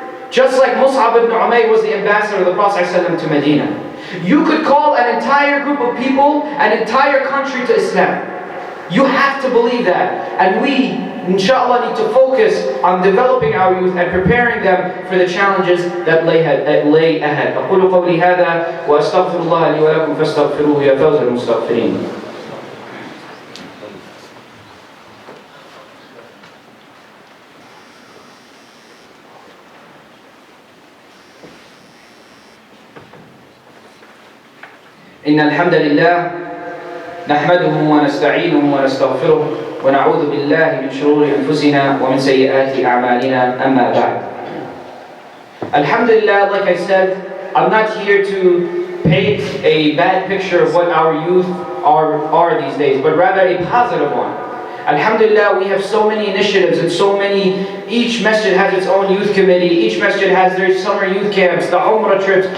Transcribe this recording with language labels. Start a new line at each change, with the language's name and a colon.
English: Just like Mus'ab ibn Umayr was the ambassador of the Prophet ﷺ to Medina. You could call an entire group of people, an entire country to Islam. You have to believe that. And we, inshallah, need to focus on developing our youth and preparing them for the challenges that lay ahead.
Arabic: أقول قولي هذا وأستغفر الله لي ولكم فاستغفروه يا فوز المستغفرين. إن الحمد لله نحمده ونستعينه ونستغفره ونعوذ بالله من شرور أنفسنا ومن سيئات أعمالنا أما بعد.
English: Alhamdulillah, like I said, I'm not here to paint a bad picture of what our youth are these days, but rather a positive one. Alhamdulillah, we have so many initiatives and each masjid has its own youth committee, each masjid has their summer youth camps, the Umrah trips.